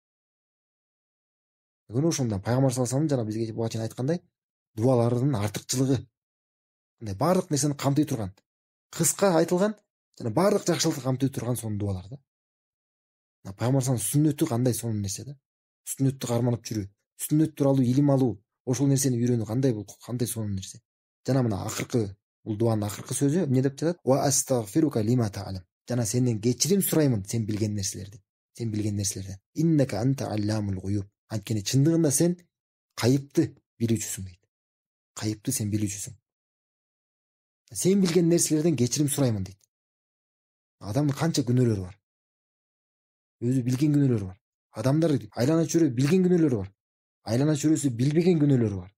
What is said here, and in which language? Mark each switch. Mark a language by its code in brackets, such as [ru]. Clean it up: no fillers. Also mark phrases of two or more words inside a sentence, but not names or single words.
[ky] Бүгүн ошондон Пайгамбар [ar] صلى الله عليه [ky] жана бизге буга чейин айткандай, дуаларынын артыкчылыгы баардык нерсени камтый турган, кыска айтылган жана баардык жакшылыкты камтый турган сонун дуалар да. Пайгамбар саллаллаху сүннөтү кандай сонун нерсе да. Сүннөттү карманып жүрүү, сүннөт тууралуу илим алуу, ошол нерсени үйрөнүү кандай сонун нерсе. Жана мына акыркы, бул дуанын акыркы сөзү эмне деп жатат? [ar] وأستغفرك لما تعلم. [ky] Жана сенден кечирим сураймын сен билген нерселерден. [ar] إنك أنت علام الغيوب. [ky] Анткени чындыгында сен кайыпты билүүчүсүң дейт. Кайыпты сен билүүчүсүң. Сен билген нерселерден кечирим сураймын дейт. Адамдын канча күнөөлөрү бар. Өзү билген күнөөлөрү бар. Адамдар айлана чөйрө билген күнөөлөрү бар. Айлана чөйрөсү билбеген күнөөлөрү бар.